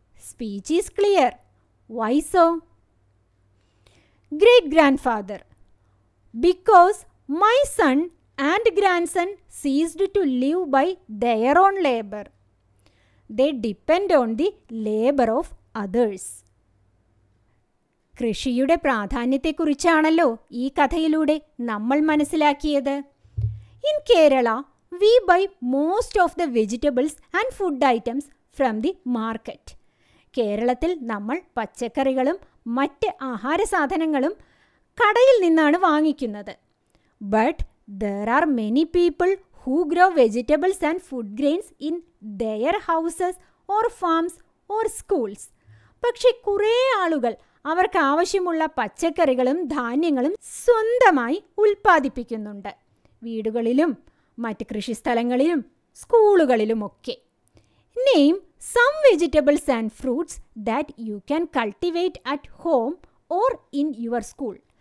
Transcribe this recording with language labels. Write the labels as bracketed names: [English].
[English] Speech is clear. Why so? Great-grandfather, because my son and grandson ceased to live by their own labor. They depend on the labor of others. [Malayalam] കൃഷിയുടെ പ്രാധാന്യത്തെക്കുറിച്ചാണല്ലോ ഈ കഥയിലൂടെ നമ്മൾ മനസ്സിലാക്കിയത്. [English] In Kerala we buy most of the vegetables and food items from the market. [Malayalam] കേരളത്തിൽ നമ്മൾ പച്ചക്കറികളും മറ്റ് ആഹാര സാധനങ്ങളും കടയിൽ നിന്നാണ് വാങ്ങിക്കുന്നത്. [English] But there are many people who grow vegetables and food grains in their houses or farms or schools. [Malayalam] പക്ഷേ കുറേ ആളുകൾ അവർക്ക് ആവശ്യമുള്ള പച്ചക്കറികളും ധാന്യങ്ങളും സ്വന്തമായി ഉൽപ്പാദിപ്പിക്കുന്നുണ്ട്. വീടുകളിലും മറ്റ് കൃഷിസ്ഥലങ്ങളിലും സ്കൂളുകളിലുമൊക്കെ. [English] Name some vegetables and fruits that you can cultivate at home or in your school.